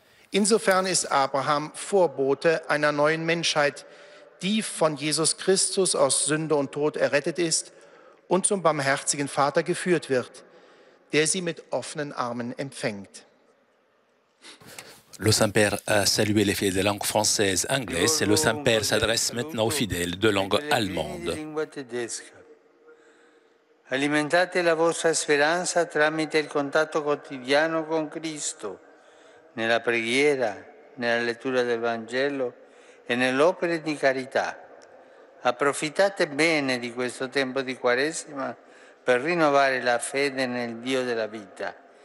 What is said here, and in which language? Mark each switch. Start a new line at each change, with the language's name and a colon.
German: Insofern ist Abraham Vorbote einer neuen Menschheit, die von Jesus Christus aus Sünde und Tod errettet ist und zum barmherzigen Vater geführt wird, der sie mit offenen Armen empfängt.
French: Le Saint-Père a salué les fidèles de langue française, anglaise, et le Saint-Père s'adresse maintenant aux fidèles de langue allemande.
Italian: Alimentate la vostra speranza tramite il contatto quotidiano con Cristo, nella preghiera, nella lettura del Vangelo e nelle opere di carità. Approfittate bene di questo tempo di Quaresima per rinnovare la fede nel Dio della vita.